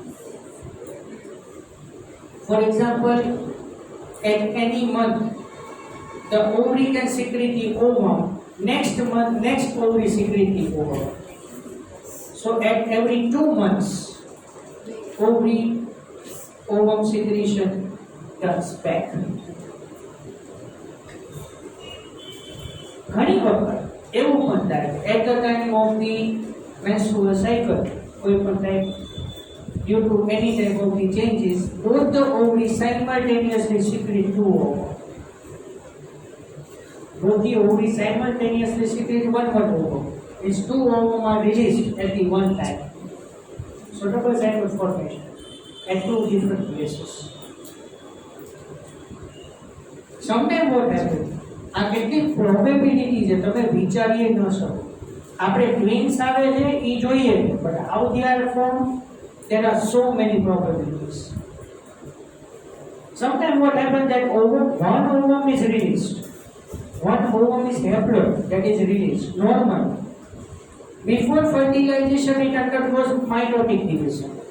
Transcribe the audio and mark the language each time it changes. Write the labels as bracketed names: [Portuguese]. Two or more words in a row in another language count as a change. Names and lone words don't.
[English] For example, at any month, the ovary can secrete the ovum. Next month, next ovary secrete the ovum. So at every 2 months, ovum secretion turns back. [Gujarati] ઘણી વખત એવું પણ થાય, [English] at the time of the menstrual cycle, [Gujarati] કોઈ પણ [English] type, due to any type of the changes, both the ovaries simultaneously secrete 2 ovum. Both the ovaries simultaneously secrete one ovum. These two ovum are released at the one time. So double zygote formation at two different places. Sometimes what happens? [Gujarati] આ કેટલી પ્રોબેબિલિટી છે તમે વિચારી ન શકો. આપણે ટ્વિન્સ આવે છે એ જોઈએ છે, [English] but how they are formed, there are so many probabilities. Sometimes what happens that one ovum is released, one ovum is haploid, that is released normal. Before fertilization it undergoes mitotic division.